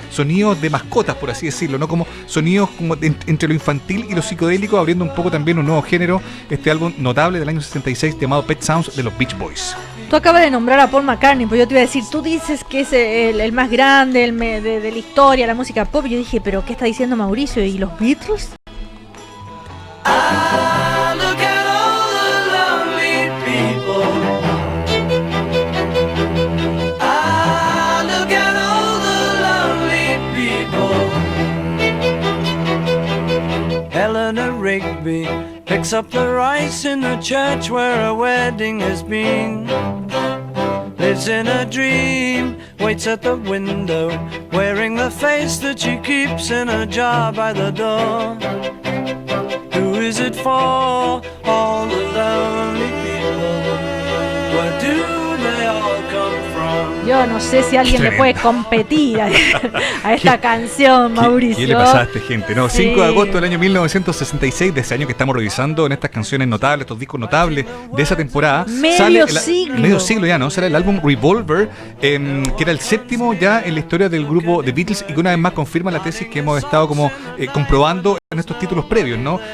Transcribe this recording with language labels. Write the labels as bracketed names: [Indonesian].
[Spanish] Sonidos de mascotas, por así decirlo, ¿no? Como sonidos como entre lo infantil y lo psicodélico, abriendo un poco también un nuevo género, este álbum notable del año 66 llamado Pet Sounds de los Beach Boys. Tú acabas de nombrar a Paul McCartney, pues yo te iba a decir, tú dices que es el más grande de la historia, la música pop. Yo dije, ¿pero qué está diciendo Mauricio? ¿Y los Beatles? [English] Ah, look at all the lonely people. Ah, look at all the lonely people. Eleanor Rigby picks up the rice in the church where a wedding has been. Lives in a dream, waits at the window, wearing the face that she keeps in a jar by the door. Who is it for? All the lonely people. Where do they all come from? [Spanish] Yo no sé si alguien le puede competir a esta canción, Mauricio. ¿Qué le pasa a esta gente? No, Sí. 5 de agosto del año 1966, de ese año que estamos revisando en estas canciones notables, estos discos notables de esa temporada. Medio siglo. Medio siglo ya, ¿no? Sale el álbum Revolver, que era el séptimo ya en la historia del grupo The Beatles y que una vez más confirma la tesis que hemos estado como comprobando en estos títulos previos, ¿no?